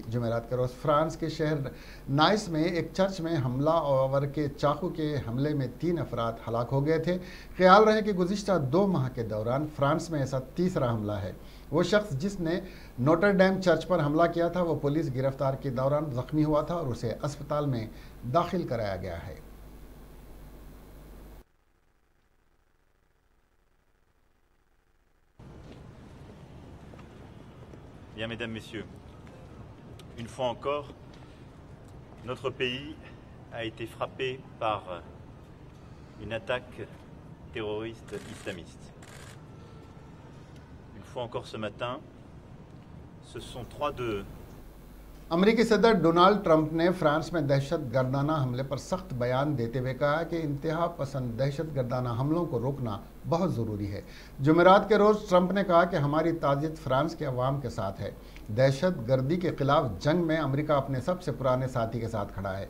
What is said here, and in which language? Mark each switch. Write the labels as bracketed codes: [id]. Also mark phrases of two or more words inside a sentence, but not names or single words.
[ur] جمعرات کے روز فرانس کے شہر نائس میں ایک چرچ میں حملہ آور کے چاقو کے حملے میں 3 افراد ہلاک ہو گئے تھے. خیال رہے کہ گزشتہ 2 ماہ کے دوران فرانس میں ایسا تیسرا حملہ ہے. وہ شخص جس نے نوٹر ڈیم چرچ پر حملہ کیا تھا وہ پولیس گرفتار کے دوران زخمی ہوا تھا اور اسے اسپتال میں داخل کرایا گیا ہے. [fr] Bien, mesdames, messieurs, une fois encore, notre pays a été frappé par une attaque terroriste islamiste. Une fois encore ce matin, ce sont 3 de [ur] امریکی صدر ڈونلڈ ٹرمپ نے فرانس میں دہشت گردانہ حملے پر سخت بیان دیتے ہوئے کہا کہ انتہا پسند دہشت گردانہ حملوں کو روکنا بہت ضروری ہے. جمعرات کے روز ٹرمپ نے کہا کہ ہماری تعزیت فرانس کے عوام کے ساتھ ہے. دہشت گردی کے خلاف جنگ میں امریکہ اپنے سب سے پرانے ساتھی کے ساتھ کھڑا ہے.